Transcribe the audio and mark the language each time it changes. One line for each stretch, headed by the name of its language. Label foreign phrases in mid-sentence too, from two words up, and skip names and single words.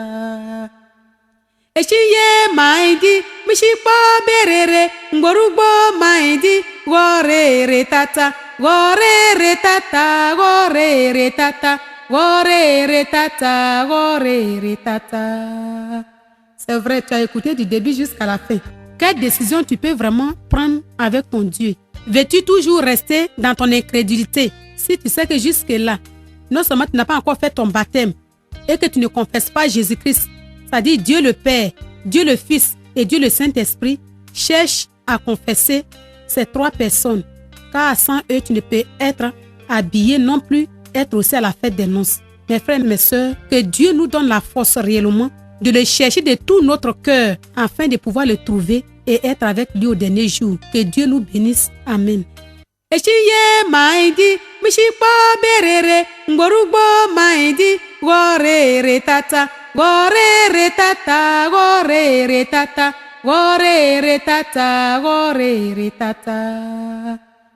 French: Eshiye maidi mishikpo berere ngborugbo maidi gorere tata gorere tata gorere tata gorere tata gorere tata. C'est vrai, tu as écouté du début jusqu'à la fin. Quelle décision tu peux vraiment prendre avec ton Dieu? Veux-tu toujours rester dans ton incrédulité? Si tu sais que jusque-là, non seulement tu n'as pas encore fait ton baptême et que tu ne confesses pas Jésus-Christ, c'est-à-dire Dieu le Père, Dieu le Fils et Dieu le Saint-Esprit, cherche à confesser ces trois personnes, car sans eux, tu ne peux être habillé non plus, être aussi à la fête des noces. Mes frères et mes sœurs, que Dieu nous donne la force réellement de le chercher de tout notre cœur afin de pouvoir le trouver et être avec lui au dernier jour. Que Dieu nous bénisse. Amen. Eshiye maidi mishikpo berere ngborugbo maidi gorere tata gorere tata gorere tata gorere tata gorere tata.